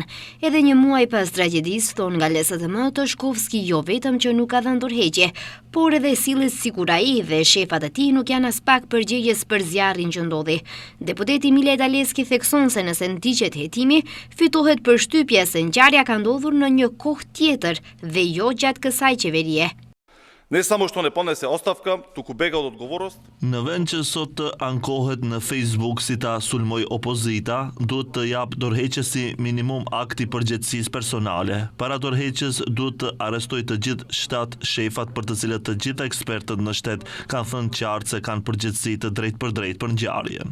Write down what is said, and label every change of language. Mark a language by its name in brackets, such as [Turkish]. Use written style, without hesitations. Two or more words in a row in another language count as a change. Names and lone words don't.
[Albanian] Edhe një muaj pas tragjedisë, thon nga LSDM, Toshkovski jo vetëm që nuk ka dhënë dorëheqje, por edhe sillet sikur ai dhe shefat e tij nuk janë as pak përgjegjës për zjarrin që ndodhi. Deputeti Mileta Leski thekson se nëse ndiqet hetimi, fitohet përshtypja se ngjarja ka ndodhur në një kohë tjetër dhe jo gjatë kësaj qeverie. [Macedonian] Не само што не понесе оставка, туку бега од одговорност. [Albanian] Në vend që sot të ankohet në Facebook si ta sulmoj opozita, duhet të jap dorëheqësi minimum akti përgjegjësisë personale. Para dorëheqjes duhet të arrestoj të gjithë 7 shefat për të cilët të gjithë ekspertët në shtet kanë thënë qartë se kanë përgjegjësi të drejtë për ngjarjen.